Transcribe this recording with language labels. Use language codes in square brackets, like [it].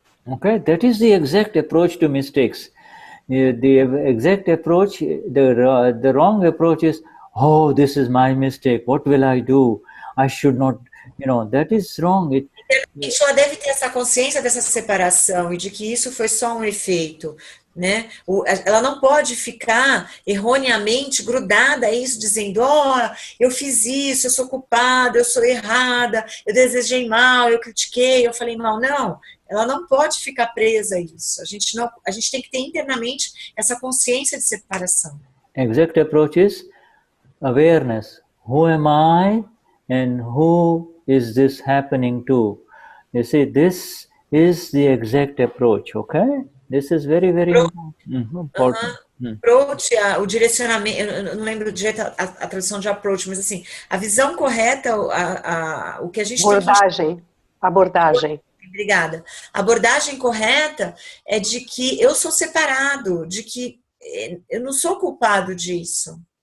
[en] Okay, that is the exact approach to mistakes. The exact approach, the wrong approach is, oh, this is my mistake, what will I do? I should not, that is wrong. [pt] Ela deve ter essa consciência dessa separação e de que isso foi só um efeito, né? Ela não pode ficar erroneamente grudada a isso, dizendo, eu fiz isso, eu sou culpada, eu sou errada, eu desejei mal, eu critiquei, eu falei mal. Não, ela não pode ficar presa a isso. A gente tem que ter internamente essa consciência de separação. [en] Exact approach is awareness. Who am I and who is this happening to? You see, this is the exact approach, okay? This is very, very important. [pt] Approach, o direcionamento, eu não lembro direito a tradução de approach, mas assim, a visão correta, o que a gente Abordagem. Obrigada. A abordagem correta é de que eu sou separado, de que eu não sou culpado disso.